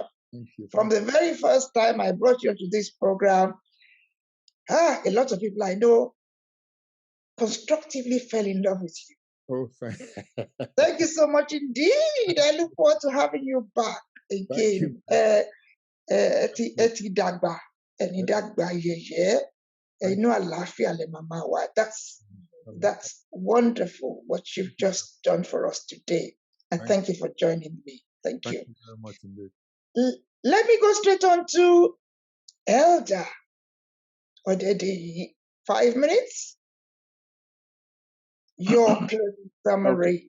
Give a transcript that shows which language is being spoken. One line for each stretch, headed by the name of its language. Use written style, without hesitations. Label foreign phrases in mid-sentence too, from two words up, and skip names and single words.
English: Thank you. From the very first time I brought you into this program, a lot of people I know constructively fell in love with you. Oh, thank you so much indeed. I look forward to having you back. again.
Yoruba: Eti dagba, eni dagba yeye, enu àlàáfíà le mama wa.
English: That's wonderful what you've just done for us today. And thank you for joining me. Thank you. Thank you very much indeed. Let me go straight on to Elder Odede. 5 minutes. Your closing summary.